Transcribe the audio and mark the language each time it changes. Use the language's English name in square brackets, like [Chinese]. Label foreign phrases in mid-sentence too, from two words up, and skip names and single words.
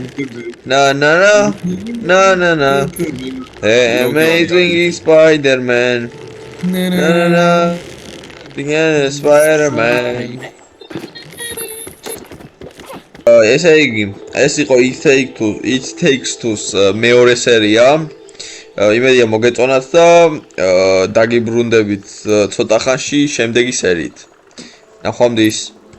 [English] Na. The amazing Spider-Man. Na. The Spider-Man. [Georgian] ესე იგი, ეს იყო It Takes Two-ს მეორე სერია. იმედია მოგეწონათ და დაგიბრუნდებით ცოტა ხანში შემდეგი სერიით. ნახვამდის.